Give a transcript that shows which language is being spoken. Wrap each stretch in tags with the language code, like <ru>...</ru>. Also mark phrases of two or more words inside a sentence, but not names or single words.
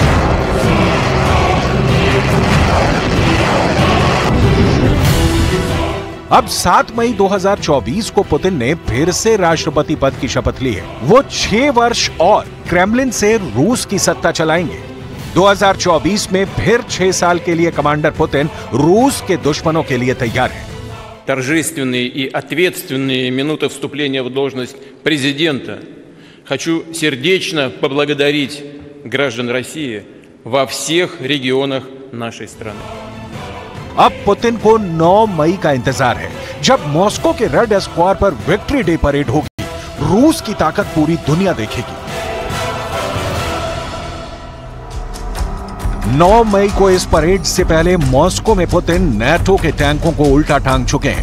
<hi>अब 7 मई 2024 को पुतिन ने फिर से राष्ट्रपति पद की शपथ ली है। वो 6 वर्ष और क्रेमलिन से रूस की सत्ता चलाएंगे। 2024 में फिर 6 साल के लिए कमांडर पुतिन रूस के दुश्मनों के लिए तैयार है।</hi> <ru>Торжественные и ответственные минуты вступления в должность президента хочу сердечно поблагодарить граждан России во всех регионах нашей страны.</ru> <hi>अब पुतिन को 9 मई का इंतजार है, जब मॉस्को के रेड स्क्वायर पर विक्ट्री डे परेड होगी। रूस की ताकत पूरी दुनिया देखेगी। 9 मई को इस परेड से पहले मॉस्को में पुतिन नेटो के टैंकों को उल्टा टांग चुके हैं।</hi>